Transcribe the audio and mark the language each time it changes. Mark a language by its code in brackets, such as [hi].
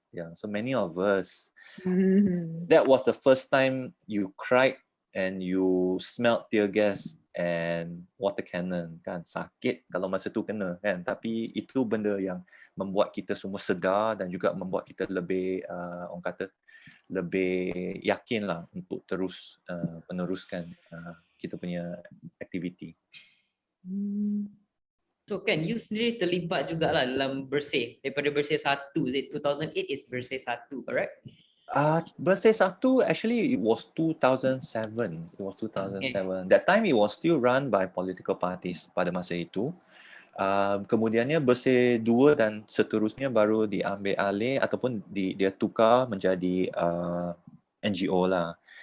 [en] Yeah, so many of us, that was the first time you cried and you smelled tear gas and water cannon, kan. [ms] Sakit kalau masa tu kena, kan. Tapi itu benda yang membuat kita semua sedar dan juga membuat kita lebih, orang kata, lebih yakin lah untuk terus meneruskan kita punya aktiviti. So kan, you sendiri terlibat jugalah dalam Bersih. Daripada Bersih 1, [en] 2008 is Bersih 1, correct? Bersih 1 actually it was 2007. It was 2007. That time it was still run by political parties [ms] pada masa itu. Kemudiannya Bersih 2 dan seterusnya baru diambil alih ataupun dia tukar menjadi NGO lah.